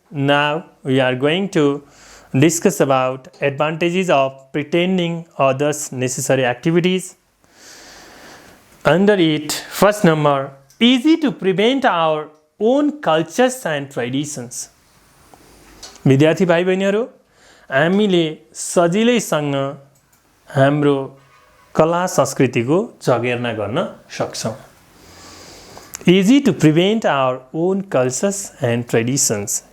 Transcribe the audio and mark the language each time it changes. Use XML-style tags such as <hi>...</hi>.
<en>Now we are going to discuss about advantages of pretending others necessary activities. Under it, first number, easy to prevent our own cultures and traditions.</en> <ne>विद्यार्थी भाइ बहिनीहरू, हामीले सजिलैसँग हाम्रो कला संस्कृतिको जगेर्ना गर्न सक्छौँ।</ne> <en>Easy to prevent our own cultures and traditions.</en>